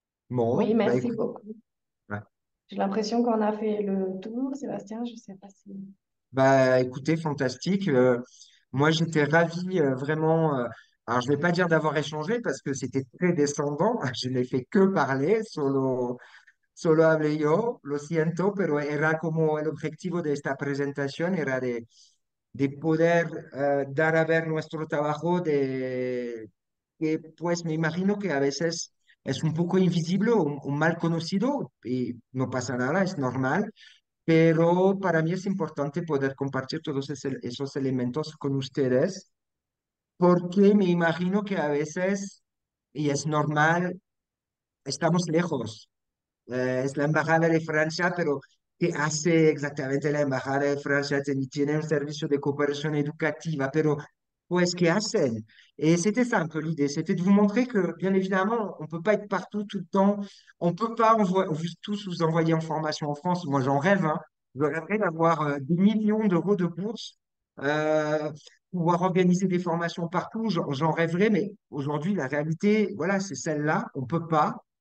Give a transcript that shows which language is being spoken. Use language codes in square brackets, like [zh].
[fr] Oui, Bon, bah merci écoute. beaucoup. Ouais. J'ai l'impression qu'on a fait le tour, Sébastien. Je ne sais pas si. Bah, écoutez, fantastique. Moi, j'étais ravi vraiment. Alors, je ne vais pas dire d'avoir échangé parce que c'était très descendant. Je n'ai fait que parler, [es] solo hablé yo, lo siento, pero era como el objetivo de esta presentación, era de poder dar a ver nuestro trabajo, de que pues me imagino que a veces es un poco invisible o mal conocido y no pasa nada, es normal, pero para mí es importante poder compartir todos esos elementos con ustedes porque me imagino que a veces, y es normal, estamos lejos. Es la Embajada de Francia, pero ¿qué hace exactamente la Embajada de Francia? Tiene un servicio de coopération éducative, pero pues, ¿qué hacen? [fr] Et c'était ça un peu l'idée, c'était de vous montrer que, bien évidemment, on ne peut pas être partout tout le temps, on ne peut pas tous vous envoyer en formation en France. Moi, j'en rêve, hein. Je rêverais d'avoir des millions d'euros de bourses, euh, pouvoir organiser des formations partout, j'en rêverais, mais aujourd'hui, la réalité, voilà, c'est celle-là, on ne peut pas.